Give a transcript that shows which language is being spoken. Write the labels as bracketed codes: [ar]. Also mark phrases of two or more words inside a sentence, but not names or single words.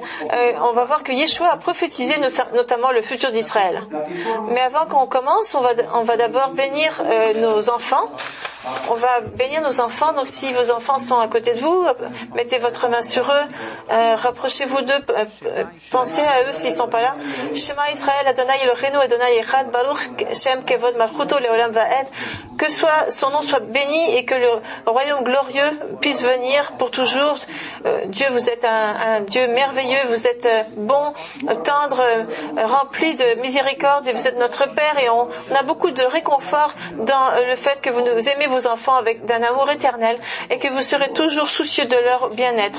[fr] On va voir que Yeshua a prophétisé notamment le futur d'Israël. Mais avant qu'on commence, on va d'abord bénir nos enfants. On va bénir nos enfants. Donc si vos enfants sont à côté de vous, mettez votre main sur eux, rapprochez-vous d'eux, pensez à eux s'ils sont pas là. [he] שמע ישראל אדוני אלוהינו אדוני אחד ברוך שם כבוד מלכותו לעולם ועד. [fr] Que son nom soit béni et que le royaume glorieux puisse venir pour toujours. Dieu, vous êtes un Dieu merveilleux, vous êtes bon, tendre, rempli de miséricorde, et vous êtes notre Père, et on a beaucoup de réconfort dans le fait que vous nous aimez vos enfants d'un amour éternel, et que vous serez toujours soucieux de leur bien-être.